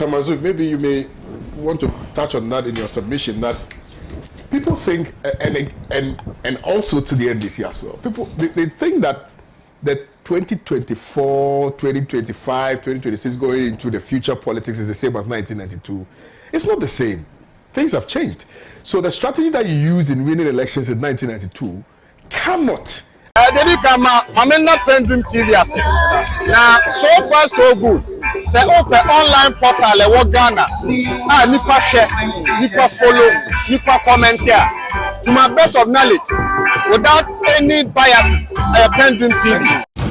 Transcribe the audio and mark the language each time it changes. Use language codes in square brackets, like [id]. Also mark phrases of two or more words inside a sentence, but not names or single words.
[en] Mazouk, maybe you may want to touch on that in your submission, that people think, and also to the NDC as well, people, they think that the 2024, 2025, 2026 going into the future politics is the same as 1992. It's not the same. Things have changed. So the strategy that you used in winning elections in 1992 cannot [ak] Dedi kama mamena PENDREAM TV ase. [en] Na so far so good. [ak] Say [en] open online portal [ak] e wo Ghana. Ah nipa share, nipa follow, nipa [en] comment here. To my best of knowledge, without any biases, PENDREAM TV.